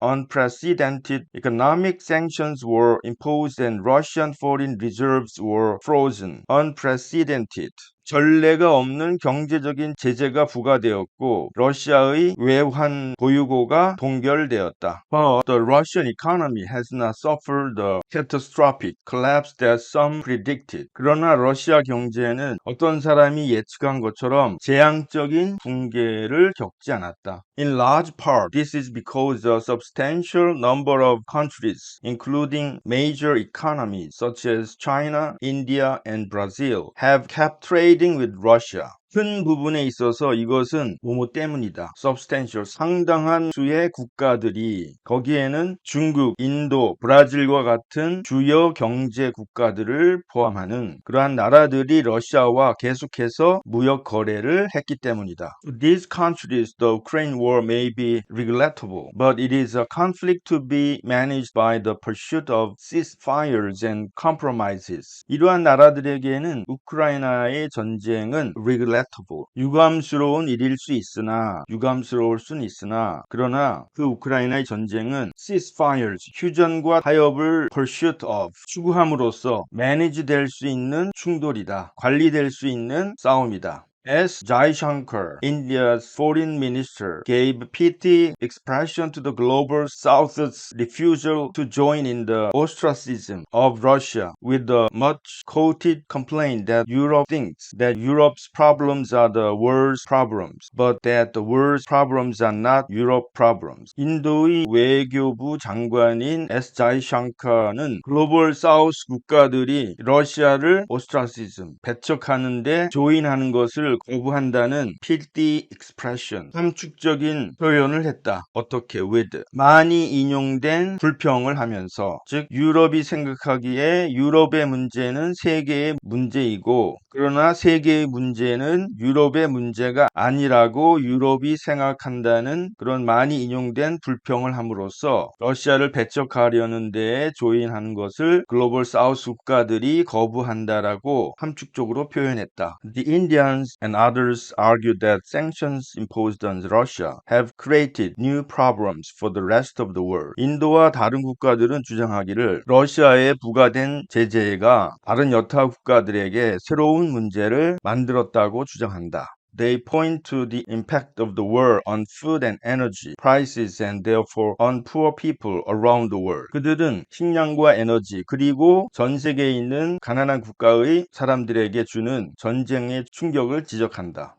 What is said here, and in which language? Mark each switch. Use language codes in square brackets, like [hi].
[en] Unprecedented economic sanctions were imposed and Russian foreign reserves were frozen. Unprecedented. [ko] 전례가 없는 경제적인 제재가 부과되었고 러시아의 외환 보유고가 동결되었다. [en] But the Russian economy has not suffered the catastrophic collapse that some predicted. [ko] 그러나 러시아 경제는 어떤 사람이 예측한 것처럼 재앙적인 붕괴를 겪지 않았다. [en] In large part, this is because a substantial number of countries, including major economies such as China, India, and Brazil, have kept trading with Russia. [ko] 큰 부분에 있어서 이것은 뭐뭐 때문이다. substantial, 상당한 수의 국가들이 거기에는 중국, 인도, 브라질과 같은 주요 경제 국가들을 포함하는 그러한 나라들이 러시아와 계속해서 무역 거래를 했기 때문이다. [en] To these countries, the Ukraine war may be regrettable, but it is a conflict to be managed by the pursuit of ceasefires and compromises. [ko] 이러한 나라들에게는 우크라이나의 전쟁은 regrettable, 유감스러운 일일 수 있으나 유감스러울 수는 있으나 그러나 그 우크라이나의 전쟁은 ceasefires, 휴전과 타협을 [en] pursuit of, [ko] 추구함으로써 manage 될 수 있는 충돌이다. 관리될 수 있는 싸움이다. [en] S. Jaishankar, India's foreign minister, gave pithy expression to the global South's refusal to join in the ostracism of Russia with the much-quoted complaint that Europe thinks that Europe's problems are the world's problems, but that the world's problems are not Europe's problems. [ko] 인도의 외교부 장관인 S. 자이샹카는 글로벌 사우스 국가들이 러시아를 오스트라시즘, 배척하는데 조인하는 것을 거부한다는 필디 expression, 함축적인 표현을 했다. 어떻게? with 많이 인용된 불평을 하면서, 즉 유럽이 생각하기에 유럽의 문제는 세계의 문제이고 그러나 세계의 문제는 유럽의 문제가 아니라고 유럽이 생각한다는 그런 많이 인용된 불평을 함으로써 러시아를 배척하려는 데에 조인하는 것을 글로벌 사우스 국가들이 거부한다라고 함축적으로 표현했다. [en] The Indians and others argue that sanctions imposed on Russia have created new problems for the rest of the world. [ko] 인도와 다른 국가들은 주장하기를 러시아에 부과된 제재가 다른 여타 국가들에게 새로운 문제를 만들었다고 주장한다. [en] They point to the impact of the war on food and energy prices and therefore on poor people around the world. [ko] 그들은 식량과 에너지 그리고 전 세계에 있는 가난한 국가의 사람들에게 주는 전쟁의 충격을 지적한다.